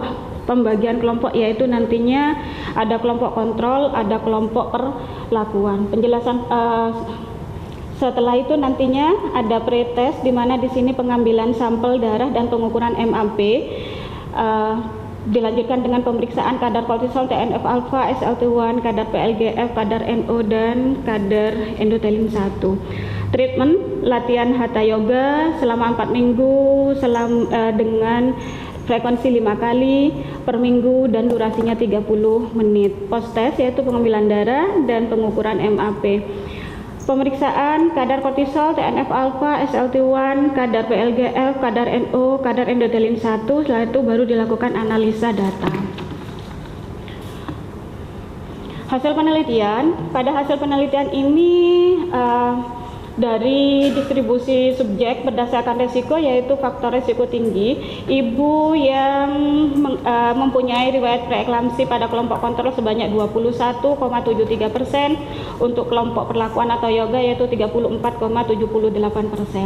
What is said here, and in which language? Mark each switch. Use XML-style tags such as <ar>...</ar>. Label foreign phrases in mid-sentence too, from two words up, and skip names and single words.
<id>Pembagian kelompok yaitu nantinya ada kelompok kontrol, ada kelompok perlakuan. Penjelasan setelah itu nantinya ada pretest, di mana di sini pengambilan sampel darah dan pengukuran MAP. Dilanjutkan dengan pemeriksaan kadar kortisol, TNF alfa, SLT1, kadar PLGF, kadar NO dan kadar endothelin 1. Treatment latihan Hatha Yoga selama 4 minggu dengan frekuensi 5 kali per minggu dan durasinya 30 menit.</id> <en>Post test</en> <id>yaitu pengambilan darah dan pengukuran MAP. Pemeriksaan kadar kortisol, TNF alfa, SLT1, kadar PLGF, kadar NO, kadar endothelin 1, setelah itu baru dilakukan analisa data. Hasil penelitian, pada hasil penelitian ini dari distribusi subjek berdasarkan resiko, yaitu faktor resiko tinggi, ibu yang mempunyai riwayat preeklamsi pada kelompok kontrol sebanyak 21,73%, untuk kelompok perlakuan atau yoga yaitu 34,78%.</id>